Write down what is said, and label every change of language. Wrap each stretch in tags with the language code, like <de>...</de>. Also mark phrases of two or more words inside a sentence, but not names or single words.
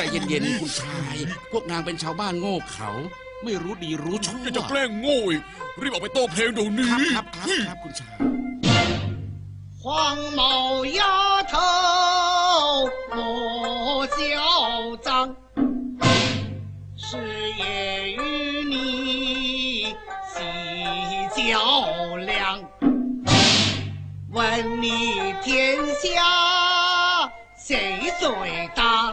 <th>เย็นคุณชาย พวกนางเป็นชาวบ้านโง่เขา ไม่รู้ดีรู้ชั่ว จะแกล้งโง่อีกรีบออกไปโต้เพลงเดี๋ยวนี้ ครับคุณชาย</th> <zh>黄毛丫头莫嚣张，是也与你喜较量。问你天下谁最大？</zh>